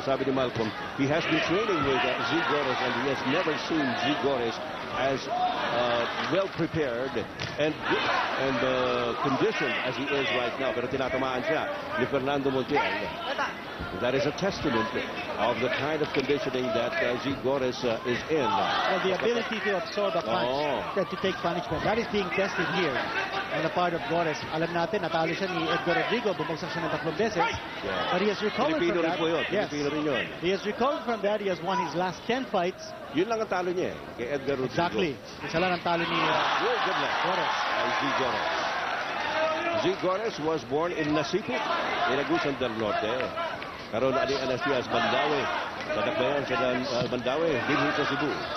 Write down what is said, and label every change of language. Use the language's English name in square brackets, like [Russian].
[Filipino] Sabi ni [English] Malcolm, he has been training with Z Gores and he has never seen Z Gores as well prepared and conditioned as he is right now. [Filipino] Pero tinatamaan siya ni Fernando Montiel. [English] That is a testament of the kind of conditioning that Z Gores is in. Well, the ability to absorb a punch, to take punishment, that is being tested here on the part of Gores. [Filipino] Alam natin, natalo siya ni Edgar Rodrigo, bumagsak siya ng 3 beses. [English] But he has recovered from that. Yes. He has recovered from that. He has won his last 10 fights. [Filipino] Yun lang ang talo niya kay Edgar Rodrigo. [English] Exactly. [Filipino] Isa lang ang talo ni Gores. Z Gores. [English] Z Gores was born in Nasipi, in Agusan del Norte. Karoon ali Anastasias Mandaue. [Filipino] Nadakbayan sa Mandaue, dito sa Cebu.